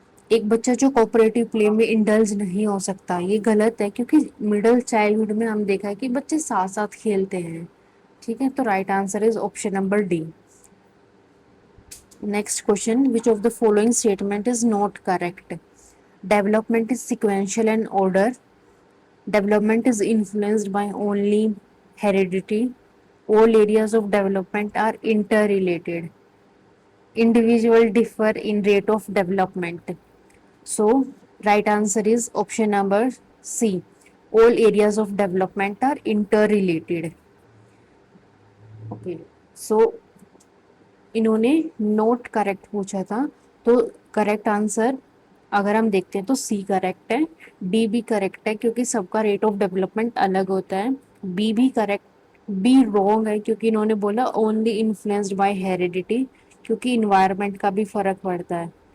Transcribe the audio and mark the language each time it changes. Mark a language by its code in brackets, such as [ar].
[hi] एक बच्चा जो कोऑपरेटिव प्ले में इंडल्ज नहीं हो सकता, ये गलत है, क्योंकि मिडिल चाइल्डहुड में हम देखा है कि बच्चे साथ साथ खेलते हैं। ठीक है, तो [en] Right answer is option number D. Next question, which of the following statement is not correct. Development is sequential and order. Development is influenced by only heredity. All areas of development are interrelated. Individuals differ in rate of development. So, right answer is option number C. All areas of development are interrelated. Okay. [hi] So, इन्होंने note correct पूछा था, तो correct answer अगर हम देखते हैं तो C correct है, डी भी करेक्ट है क्योंकि सबका रेट ऑफ डेवलपमेंट अलग होता है, बी भी करेक्ट, बी रॉन्ग है क्योंकि इन्होंने बोला ओनली इन्फ्लुएंस्ड बाय हेरिडिटी, क्योंकि इन्वायरमेंट का भी फर्क पड़ता है।